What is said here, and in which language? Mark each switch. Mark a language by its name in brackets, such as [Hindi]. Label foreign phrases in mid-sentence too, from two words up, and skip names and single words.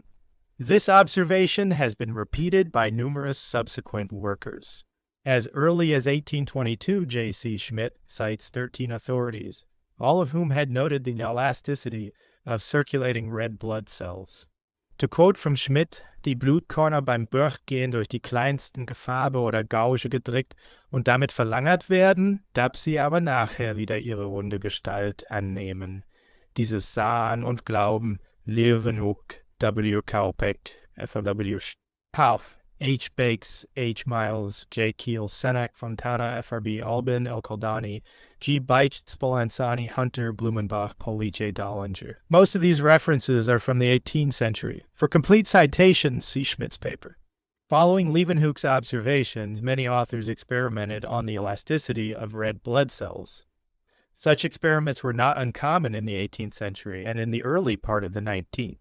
[English] This observation has been repeated by numerous subsequent workers. As early as 1822, J.C. Schmidt cites 13 authorities, all of whom had noted the elasticity of circulating red blood cells. To quote from Schmidt, [German] die Blutkörner beim Durchgehen durch die kleinsten Gefabe oder Gauge gedrückt und damit verlangert werden, dass sie aber nachher wieder ihre runde Gestalt annehmen. Dieses sahen und glauben Leeuwenhoek, W. Kaupeck, FW Kauf, H. Bakes, H. Miles, J. Keel, Senac, Fontana, FRB, Albin, El Koldani, G. Beich, Spollanzani, Hunter, Blumenbach, Poli, J. Dollinger. [English] Most of these references are from the 18th century. For complete citations, see Schmidt's paper. Following Leeuwenhoek's observations, many authors experimented on the elasticity of red blood cells. Such experiments were not uncommon in the 18th century and in the early part of the 19th.